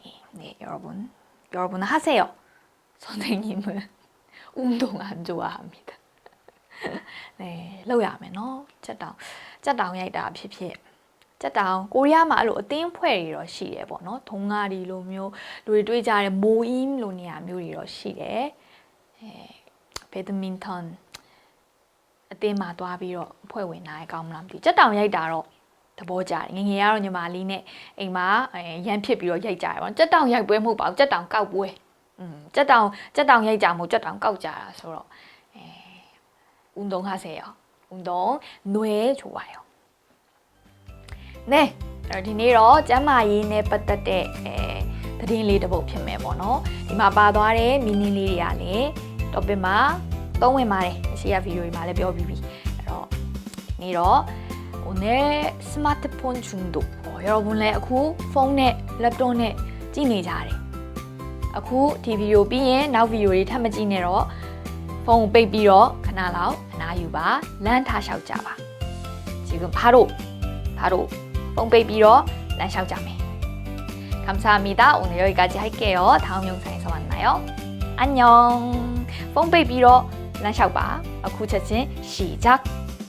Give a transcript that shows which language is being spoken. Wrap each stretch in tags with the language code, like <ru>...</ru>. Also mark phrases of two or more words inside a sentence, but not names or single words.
<ko>네, 여러분 하세요. 선생님은 운동 안 좋아합니다. 네,</ko> <my>လုပ်ရမယ်နော်ကြက်တောင်ရိုက်တာဖြစ်ဖြစ်ကြက်တောင်ကိုရီးယားမှာအဲ့လိုအသင်းဖွဲ့တွေတော့ရှိတယ်ပေါ့ နော်ထုံးကားဒီလိုမျိုးလူတွေတွေ့ကြတဲ့မိုးအင်းလိုနေရာမျိုးတွေတော့ရှိတယ်ဘက်ဒမင်တန်အသင်းမှာတွားပြီးတော့ဖွဲ့ဝင်နိုင်ကောင်းမလားမသိကြက်တောင်ရိုက်တာတော့သဘောကျတယ်ငငယ်ကတော့ညီမလေးနဲ့အိမ်မှာရမ်းဖြစ်ပြီးတော့ရိုက်ကြတယ်ပေါ့ကြက်တောင်ရိုက်ပွဲမဟုတ်ပါဘူးကြက်တောင်ကောက်ပွဲကြက်တောင်ရိုက်ကြမဟုတ်ကြက်တောင်ကောက်ကြတာဆိုတော့ 운동하세요.</my> <ko>운동 뇌에 좋아요. 네,</ko> <my>ဒီနေ့တော့ကျန်းမာရေးနဲ့ပတ်သက်တဲ့သတင်းလေးတစ်ပုဒ်ဖြစ်မယ်ပေါ့နော်ဒီမှာပါသွားတဲ့ meaning လေး တွေကလည်း topic မှာသုံးဝင်ပါတယ်အရှိရဗီဒီယိုတွေမှာလည်းပြောပြီးပြီအဲ့တော့ဒီနေ့တော့ 오늘</my> <ko>스마트폰 중독 여러분</ko> <my>လည်းအခုဖုန်းနဲ့ laptop နဲ့ကြည့်နေကြတယ်အခုဒီဗီဒီယိုပြီးရင်နောက်ဗီဒီယိုတွေထပ်မကြည့်နဲ့တော့ဖုန်းပိတ်ပြီးတော့ခဏလောက်အနားယူပါလမ်းထားလျှောက်ကြပါ</my> <ko>지금 바로 폰</ko> <my>ပိတ်ပြီးတော့လမ်းလျှောက်ကြမယ်</my> <ko>감사합니다 오늘 여기까지 할게요 다음 영상에서 만나요 안녕 폰</ko> <my>ပိတ်ပြီးတော့လမ်းလျှောက်ပါအခုချက်ချင်း시작</my>